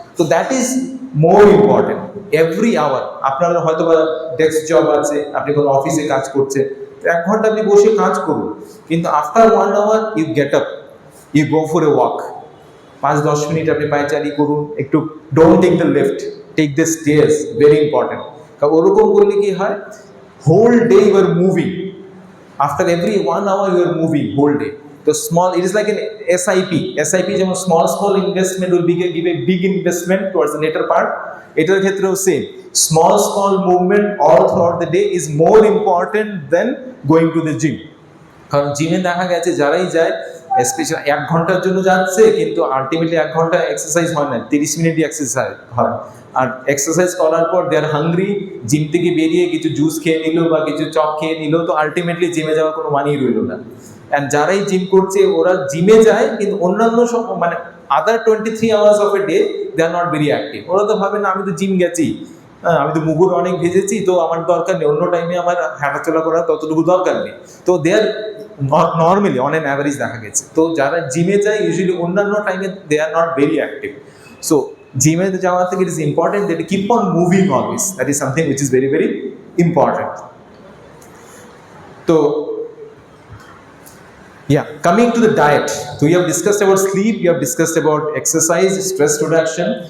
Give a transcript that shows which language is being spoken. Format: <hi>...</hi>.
<en>So that is more important. Every hour,</en> <bn>আপনার হয়তো বা ডেস্ক জব আছে, আপনি কোনো অফিসে কাজ করছেন, 1 ঘন্টা আপনি বসে কাজ করুন, কিন্তু</bn> <en>after 1 hour you get up, you go for a walk,</en> <bn>5-10 minute আপনি পায়চারি করুন, একটু</bn> <en>don't take the lift, take the stairs, very important.</en> <bn>কারণ ওরকম করলে কি হয়,</bn> <en>whole day you are moving. After every 1 hour you are moving whole day. তো small, it is like an SIP যেমন small investment will give a big investment towards the latter part,</en> <bn>এটার ক্ষেত্রেও same,</bn> <en>Small movement all throughout the day is more important than going to the gym.</en> <bn>কারণ জিমে দেখা গেছে যারাই যায় special 1 ঘন্টার জন্য যাচ্ছে, কিন্তু আলটিমেটলি 1 ঘন্টা এক্সারসাইজ হয় না, 30 মিনিটই এক্সারসাইজ হয়। আর এক্সারসাইজ করার পর</bn> <en>they are hungry,</en> <bn>জিম থেকে বেরিয়ে কিছু জুস খেয়ে নিল বা কিছু চপ খেয়ে নিল, তো আলটিমেটলি জিমে যাওয়ার কোনো মানেই রইল না। অ্যান্ড যারাই জিম করছে ওরা জিমে যায়, কিন্তু অন্যান্য সব মানে</bn> <en>Other 23 hours of a day they are not very active.</en> <bn>ওরা তো ভাবে না আমি তো জিম গেছি, আমি তো মুগুর অনেক ভেজেছি, তো আমার দরকার নেই, অন্য টাইমে আমার হাঁটাচলা করার ততটুকু দরকার নেই। তো দে আর নর্মালি অন অ্যান অ্যাভারেজ দেখা গেছে, তো যারা জিমে যায় ইউজুয়ালি অন্যান্য টাইমে</bn> <en>They are not very active. So</en> <bn>জিমে যাওয়া থেকে</bn> <en>It is important that keep on moving always, that is something which is very very important. তো yeah, coming to the diet, so we have discussed about sleep, we have discussed about exercise, stress reduction.</en>